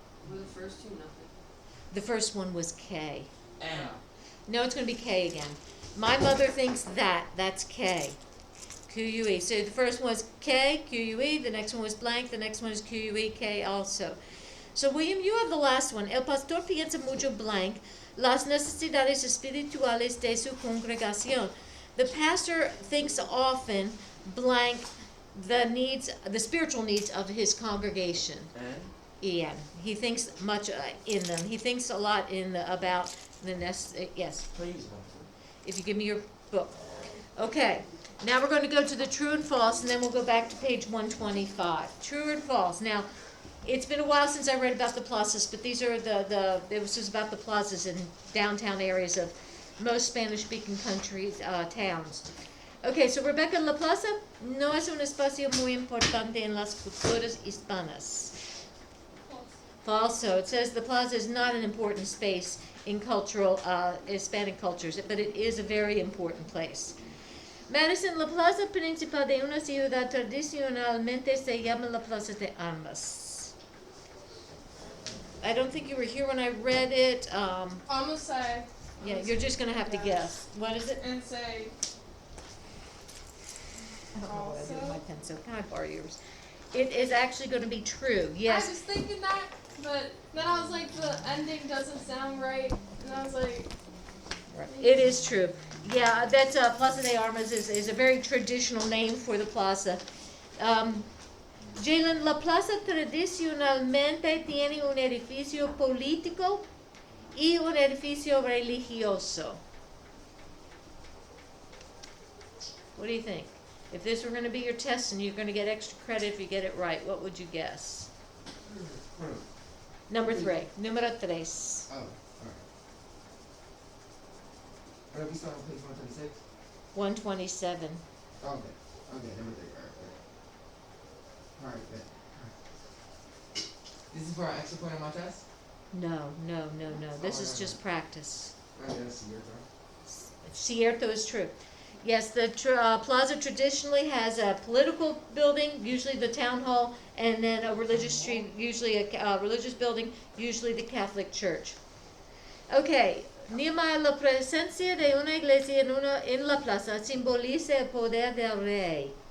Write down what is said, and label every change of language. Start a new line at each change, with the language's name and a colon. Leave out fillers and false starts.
English: Were the first two nothing? The first one was K. M. No, it's going to be K again. My mother thinks that. That's K. Q-U-E. So the first one was K, Q-U-E. The next one was blank. The next one is Q-U-E, K also. So, William, you have the last one.
Spanish: El pastor piensa mucho blank las necesidades espirituales de su congregación.
English: The pastor thinks often blank the spiritual needs of his congregation. N. Ian. He thinks much in them. He thinks a lot about the yes. Please. If you give me your book. Okay. Now we're going to go to the true and false, and then we'll go back to page 125. True and false. Now, it's been a while since I read about the plazas, but these are this was about the plazas in downtown areas of most Spanish-speaking countries, towns. Okay, so
Spanish: Rebecca, la plaza no es un espacio muy importante en las culturas hispanas.
English: False. So it says the plaza is not an important space in cultural Hispanic cultures, but it is a very important place.
Spanish: Madison, la plaza principal de una ciudad tradicionalmente se llama la Plaza de Armas.
English: I don't think you were here when I read it. Almost say. Yeah, you're just going to have to guess. What is it? And say. I don't know what I did with Also? my pencil. Can I borrow yours? It is actually going to be true. Yes. I was thinking that, but then I was like, the ending doesn't sound right, and I was like. Right. It is true. Yeah, that's Plaza de Armas is a very traditional name for the plaza.
Spanish: Jalen, la plaza tradicionalmente tiene un edificio político y un edificio religioso.
English: What do you think? If this were going to be your test and you're going to get extra credit if you get it right, what would you guess? Number 3. Número 3. Oh, alright. Are we still on page 126? 127. Okay. Okay, number 3. Alright, good. This is for an extra point on my test? No. This is just practice. Okay, that's your turn. Cierto is true. Yes, the plaza traditionally has a political building, usually the town hall, and then a religious street, usually a religious building, usually the Catholic Church. Okay,
Spanish: Nehemiah, la presencia de una iglesia en la plaza simboliza el poder del rey.